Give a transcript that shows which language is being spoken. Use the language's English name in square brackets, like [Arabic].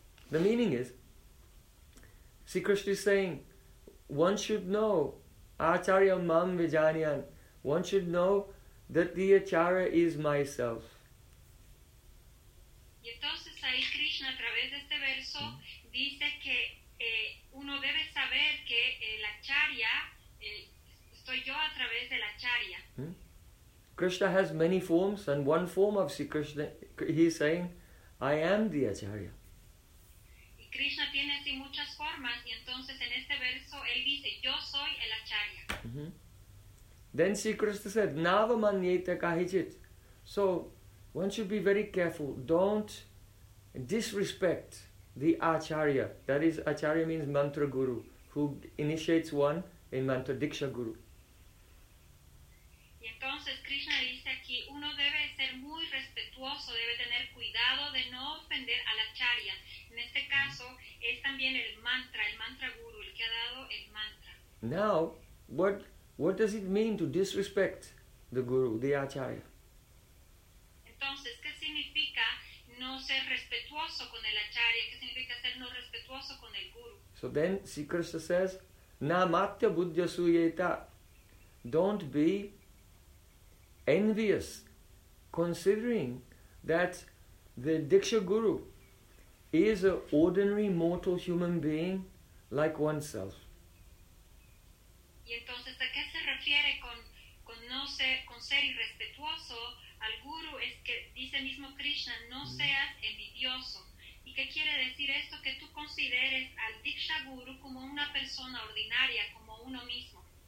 [English] The meaning is, see, Krishna is saying, one should know, [Sanskrit] Acharya Mam Vijanyan, [English] one should know that the Achara is myself. [Spanish] Entonces ahí Krishna a través de este verso dice que uno debe saber que el acharya soy yo a través del acharya. [English] Krishna has many forms and one form of Sri Krishna, he is saying, I am the acharya. [Spanish] Y Krishna tiene así muchas formas y entonces en este verso él dice, yo soy el acharya. [English] Then Sri Krishna said, [Sanskrit] nava manyeta kahichit. [English] So one should be very careful, don't disrespect the Acharya. That is, Acharya means Mantra Guru, who initiates one in Mantra Diksha Guru. [Spanish] Y entonces Krishna dice aquí, uno debe ser muy respetuoso, debe tener cuidado de no ofender al Acharya. En este caso, es también el Mantra Guru, el que ha dado el Mantra. [English] Now, what does it mean to disrespect the Guru, the Acharya? [Spanish] Entonces, ¿qué significa no ser respetuoso con el acharya? ¿Qué significa ser no respetuoso con el guru? [English] So then, Sri Krishna says, [Sanskrit] Namatya buddhya suyeta. [English] Don't be envious, considering that the Diksha Guru is an ordinary mortal human being like oneself. [Spanish] Y entonces, ¿a qué se refiere con no ser, con ser irrespetuoso al guru? Es que dice mismo Krishna, no seas envidioso. ¿Y qué quiere decir esto? Que tú consideres al Diksha Guru como una persona ordinaria, como uno mismo.